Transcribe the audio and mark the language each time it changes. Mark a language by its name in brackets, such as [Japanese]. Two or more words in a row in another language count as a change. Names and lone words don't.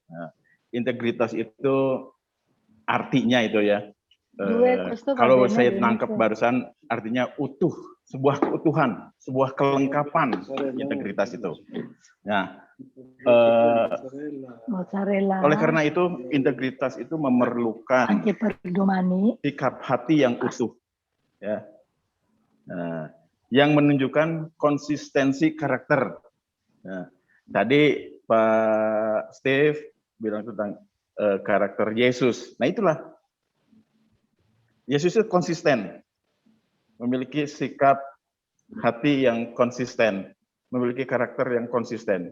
[Indonesian] Nah, integritas itu artinya itu ya. Kalau saya tangkap barusan artinya utuh sebuah keutuhan, sebuah kelengkapan integritas itu. Nah, mozzarella, oleh karena itu integritas itu memerlukan [Italian] anche per domani, [Indonesian] sikap hati yang utuh, ya, yang menunjukkan konsistensi karakter. Nah, tadi Pak Steve bilang tentang karakter Yesus. Nah, itulah Yesus itu konsisten, memiliki sikap hati yang konsisten, memiliki karakter yang konsisten.